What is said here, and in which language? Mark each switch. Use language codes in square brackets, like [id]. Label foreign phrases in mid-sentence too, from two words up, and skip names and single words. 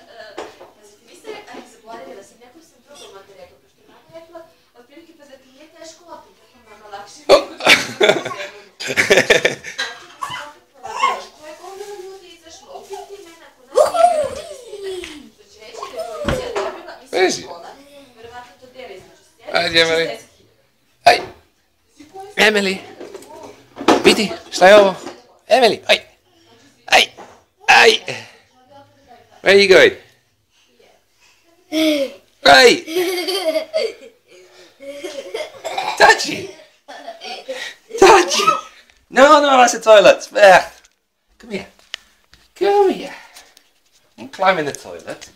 [en] Oh! Where is he? [bs] Ajde, Emily. Aj! Emily! Vidi, šta je ovo? Emily, aj! Aj! Aj! [en] Where are you going? [bs] Aj! Dodgy! [en] Dodgy! No, that's a toilet. There. Come here. Come here. I'm climbing the toilet.